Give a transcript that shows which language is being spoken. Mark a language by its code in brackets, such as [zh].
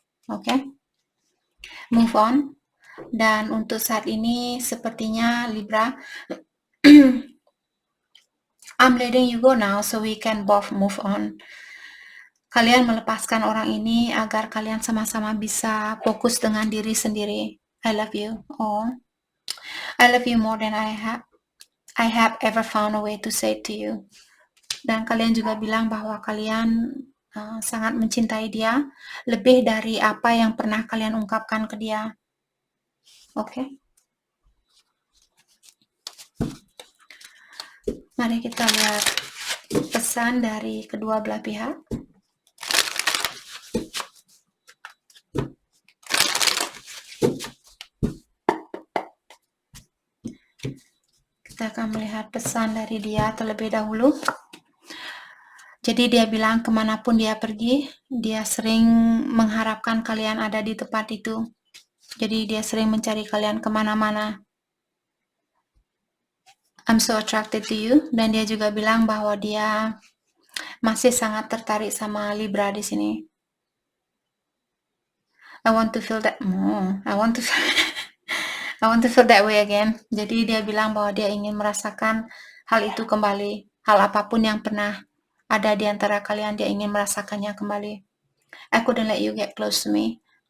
[en] Oke? Move on. [id] Dan untuk saat ini, sepertinya [en] Libra, I'm letting you go now so we can both move on. [id] Kalian melepaskan orang ini agar kalian sama-sama bisa fokus dengan diri sendiri. [en] I love you. Oh, I love you more than I have ever found a way to say to you. [id] Dan kalian juga bilang bahwa kalian sangat mencintai dia lebih dari apa yang pernah kalian ungkapkan ke dia. Oke. Mari kita lihat pesan dari kedua belah pihak. Kita akan melihat pesan dari dia terlebih dahulu. Jadi dia bilang kemanapun dia pergi, dia sering mengharapkan kalian ada di tempat itu. Jadi dia sering mencari kalian kemana-mana. [en] I'm so attracted to you. [id] Dan dia juga bilang bahwa dia masih sangat tertarik sama Libra di sini. [en] I want to feel that. I want to feel that way again. [id] Jadi dia bilang bahwa dia ingin merasakan hal itu kembali. Hal apapun yang pernah ada di antara kalian, dia ingin merasakannya kembali. [en] I couldn't let you get close to me.